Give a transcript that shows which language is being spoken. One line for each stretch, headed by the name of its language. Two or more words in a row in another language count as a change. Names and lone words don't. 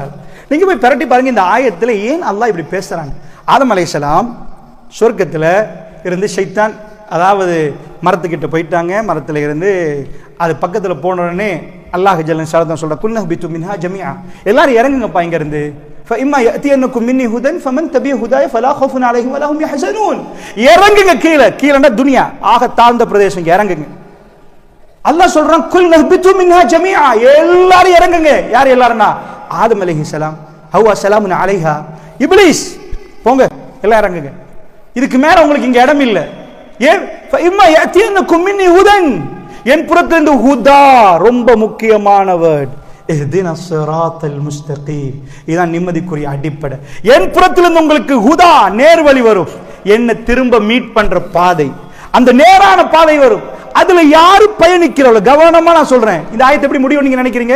Tamil: நீங்க போய் பிரட்டி பாருங்க இந்த ஆயத்துல ஏன் அல்லாஹ் இப்படி பேசுறாங்க. ஆதம் அலைஹிஸ்ஸலாம் சொர்க்கத்துல இருந்து ஷைத்தான், அதாவது மரத்துக்கிட்ட போயிட்டாங்க. மரத்துல இருந்து அது பக்கத்துல போன உடனே
Arabic: الله جل شأنه
Tamil: சொல்ற
Arabic: قلنا اهبطوا منها جميعا,
Tamil: எல்லாரும் இறங்குங்கப்பா இங்க இருந்து.
Arabic: فإما يأتينكم مني هدى فمن تبع هداي فلا خوف عليهم ولا هم يحزنون.
Tamil: இறங்குங்க கீழனா துனியா ஆக தாழ்ந்த பிரதேசம், இறங்குங்க. அல்லாஹ் சொல்றான்
Arabic: قلنا اهبطوا منها جميعا,
Tamil: எல்லாரும் இறங்குங்க. யார் எல்லாருன்னா ஆதம் அலைஹிஸ்ஸலாம், ஹவ்வா
Arabic: سلام عليها,
Tamil: இப்லீஸ் போங்க எல்லாம் இறங்குங்க. இதுக்கு மேல உங்களுக்கு இங்க இடம் இல்ல. ஏன்?
Arabic: فإما يأتينكم مني هدى,
Tamil: என் புறத்திலிருந்து ஹுதா ரொம்ப முக்கியமான வேர்ட்.
Arabic: اهدنا الصراط المستقيم,
Tamil: இதான் நிம்மதிக்குரிய அடிப்படை. என் புறத்திலிருந்து உங்களுக்கு ஹுதா நேர்வழி வரும். என்ன திரும்ப மீட் பண்ற பாதை, அந்த நேரான பாதை வரும். அதுல யாரு பயணிக்கிறவளோ கவனமா நான் சொல்றேன். இந்த ஆயத்தை எப்படி முடியும் நீங்க நினைக்கிறீங்க?